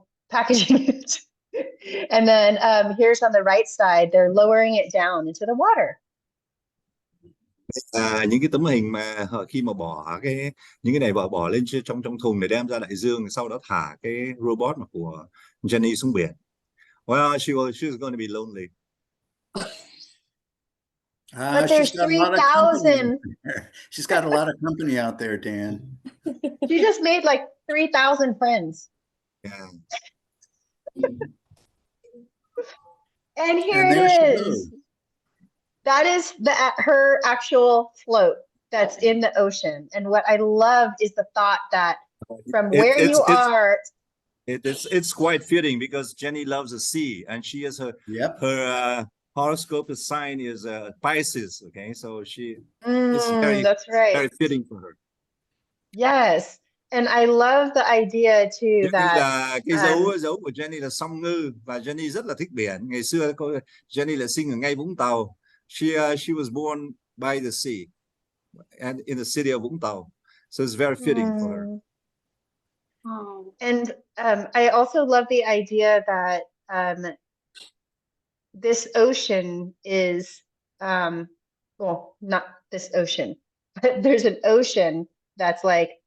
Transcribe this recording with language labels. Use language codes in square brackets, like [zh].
[en] Packaging it. And then here's on the right side, they're lowering it down into the water. [vi] Những cái tấm hình mà khi mà những cái này bỏ lên trong thùng để đem ra đại dương, sau đó thả cái robot mà của Jenny xuống biển. [en] Well, she's going to be lonely. But there's 3,000. She's got a lot of company out there, Dan. She just made like 3,000 friends. Yeah. And here it is. That is her actual float that's in the ocean. And what I love is the thought that from where you are. It's quite fitting because Jenny loves the sea, and she has her horoscope sign is Pisces. Okay, so it's very fitting for her. Yes, and I love the idea too that [vi] cái dấu của Jenny là song ngư, và Jenny rất là thích biển. Ngày xưa Jenny là sinh ở ngay Vũng Tàu. [en] She was born by the sea and in the city of Vũng Tàu, so it's very fitting for her. And I also love the idea that this ocean is, well, not this ocean, but there's an ocean that's like